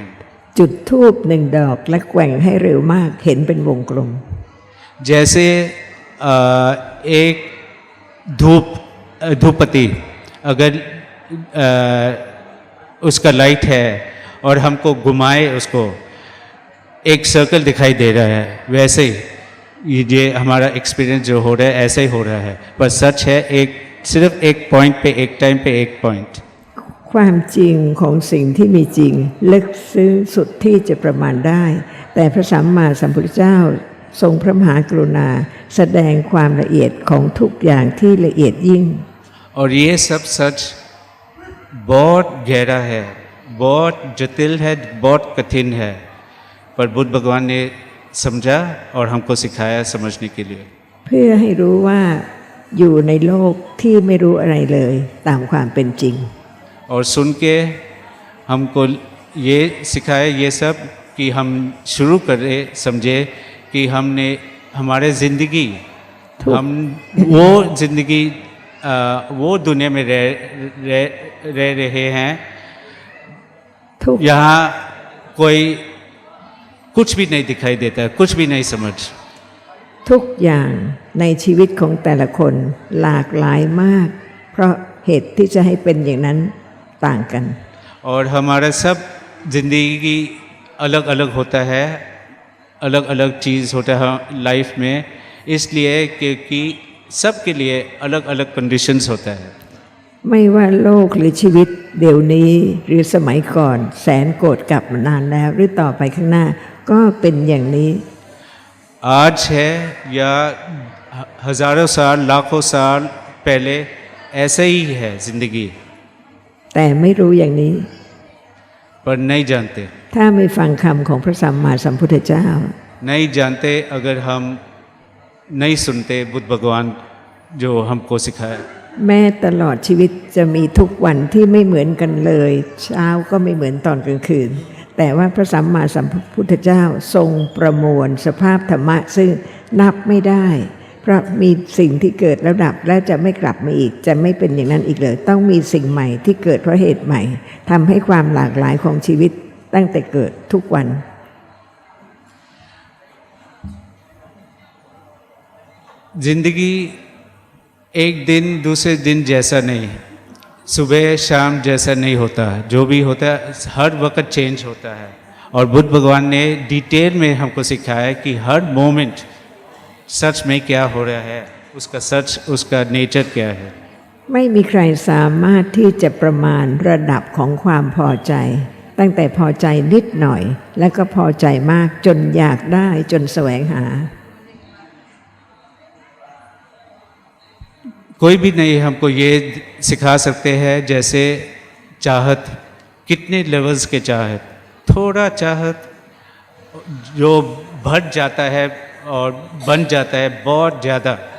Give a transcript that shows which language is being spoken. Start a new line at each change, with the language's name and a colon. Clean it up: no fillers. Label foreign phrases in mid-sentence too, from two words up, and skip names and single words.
Thai: จุดธูปหนึ่งดอกและแกว่งให้เร็วมากเห็นเป็นวงกลม
Hindi: जैसे एक धूपपत्ती अगर उसका लाइट है और हमको घुमाए उसको एक सर्कल दिखाई दे रहा है, वैसे ही ये हमारा एक्सपीरियंस जो हो रहा है ऐसे ही हो रहा है। पर सच है सिर्फ एक पॉइंट पे एक टाइम पे एक पॉइंट।
Thai: ความจริงของสิ่งที่มีจริงลึกซึ้งสุดที่จะประมาณได้ แต่พระสัมมาสัมพุทธเจ้าทรงพระมหากรุณาแสดงความละเอียดของทุกอย่างที่ละเอียดยิ่ง
Hindi: और ये सब सच बहुत गहरा है, बहुत जटिल है, बहुत कठिन है, पर बुद्ध भगवान ने समझा और हमको सिखाया समझने के लिए।
Thai: เพื่อให้รู้ว่าอยู่ในโลกที่ไม่รู้อะไรเลยตามความเป็นจริง
Hindi: और सुन के हमको ये सिखाया ये सब कि हम शुरू करें समझे कि हमने हमारे ज़िंदगी हम वो ज़िंदगी वो दुनिया में रह रहे हैं
Thai: ทุก
Hindi: यहाँ कोई कुछ भी नहीं दिखाई देता, कुछ भी नहीं समझ।
Thai: ทุกอย่างในชีวิตของแต่ละคนหลากหลายมาก เพราะเหตุที่จะให้เป็นอย่างนั้นต่างกัน
Hindi: और हमारा सब जिंदगी अलग अलग होता है, अलग अलग चीज़ होता है लाइफ में, इसलिए क्योंकि सब के लिए अलग अलग कंडीशंस होता है।
Thai: ไม่ว่าโลกหรือชีวิตเดี๋ยวนี้หรือสมัยก่อนแสนโกรธกลับมานานแล้วหรือต่อไปข้างหน้าก็เป็นอย่างนี้
Hindi: आज है या हजारों साल लाखों साल पहले ऐसे ही है जिंदगी,
Thai: แต่ไม่รู้อย่างนี้
Hindi: पर नहीं जानते।
Thai: ถ้าไม่ฟังคำของพระสัมมาสัมพุทธเจ้า
Hindi: नहीं जानते अगर हम नहीं सुनते बुद्ध भगवान जो हमको सिखाया।
Thai: แม้ตลอดชีวิตจะมีทุกวันที่ไม่เหมือนกันเลย เช้าก็ไม่เหมือนตอนกลางคืน แต่ว่าพระสัมมาสัมพุทธเจ้าทรงประมวลสภาพธรรมะซึ่งนับไม่ได้ เพราะมีสิ่งที่เกิดแล้วดับแล้วจะไม่กลับมาอีกจะไม่เป็นอย่างนั้นอีกเลยต้องมีสิ่งใหม่ที่เกิดเพราะเหตุใหม่ทำให้ความหลากหลายของชีวิตตั้งแต่เกิดทุกวัน
Hindi: जिंदगी एक दिन दूसरे दिन जैसा नहीं, सुबह शाम जैसा नहीं होता, जो भी होता है हर वक्त चेंज होता है। और बुद्ध भगवान ने डिटेल में हमको सिखाया कि हर मोमेंट सच में क्या हो रहा है, उसका सच उसका नेचर क्या है।
Thai: ไม่มีใครสามารถที่จะประมาณระดับของความพอใจ ตั้งแต่พอใจนิดหน่อยแล้วก็พอใจมากจนอยากได้จนแสวงหา
Hindi: कोई भी नहीं हमको ये सिखा सकते हैं जैसे चाहत, कितने लेवल्स के चाहत, थोड़ा चाहत जो बढ़ जाता है और बन जाता है बहुत ज़्यादा।